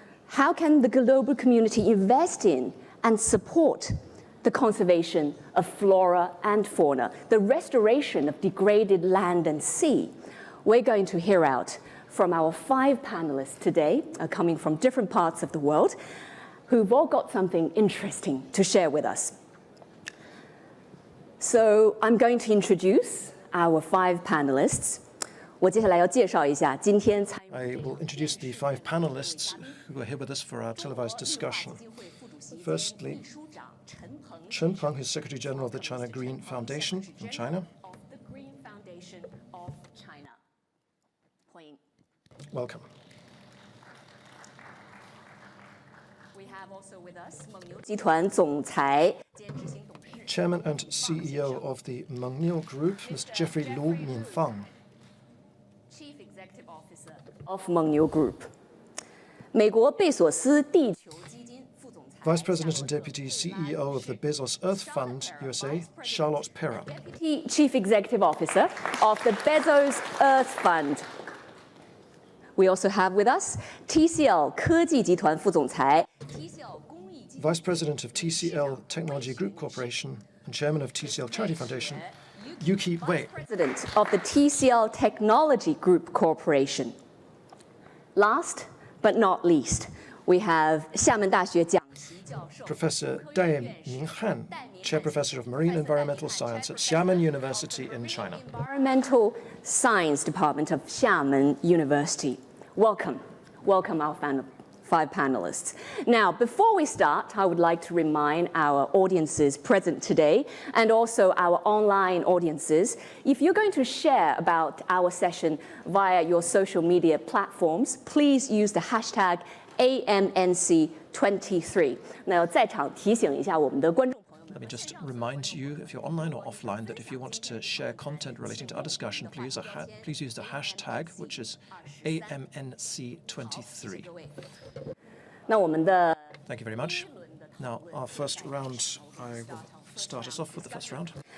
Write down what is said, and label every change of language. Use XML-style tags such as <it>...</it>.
<en>How can the global community invest in and support the conservation of flora and fauna, the restoration of degraded land and sea? We're going to hear out from our 5 panelists today, coming from different parts of the world, who've all got something interesting to share with us. So I'm going to introduce our 5 panelists.</en> <zh>我接下来要介绍一下今天参与</zh> <en>I will introduce the 5 panelists who are here with us for our televised discussion. Firstly, Chen Peng, who's Secretary General of the China Green Foundation in China. of the Green Foundation of China. Welcome. We have also with us</en> <zh>蒙牛集团总裁兼执行董事</zh> <en>Chairman and CEO of the Mengniu Group, Mr. Jeffrey Lu Minfang. Chief Executive Officer of Mengniu Group.</en> <zh>美国贝索斯地球基金副总裁</zh> <en>Vice President and Deputy CEO of the Bezos Earth Fund, USA, Charlotte Perra. Deputy Chief Executive Officer of the Bezos Earth Fund. We also have with us</en> <zh>TCL 科技集团副总裁 TCL 公益基金</zh> <en>Vice President of TCL Technology Group Corporation and Chairman of TCL Charity Foundation, Yuki Wei. President of the TCL Technology Group Corporation. Last but not least, we have</en> <zh>厦门大学讲席教授</zh> <en>Professor Dai Minghan, Chair Professor of Marine Environmental Science at Xiamen University in China. Environmental Science Department of Xiamen University. Welcome. Welcome our 5 panelists. Now, before we start, I would like to remind our audiences present today and also our online audiences, if you're going to share about our session via your social media platforms, please use the hashtag AMNC23.</en> <zh>那要在场提醒一下我们的观众朋友们。</zh> <en>Let me just remind you, if you're online or offline, that if you want to share content relating to our discussion, please use the hashtag, which is AMNC23.</en> <zh>那我们的</zh> <en>Thank you very much. Now, our first round, I will start us off with the first round.</en>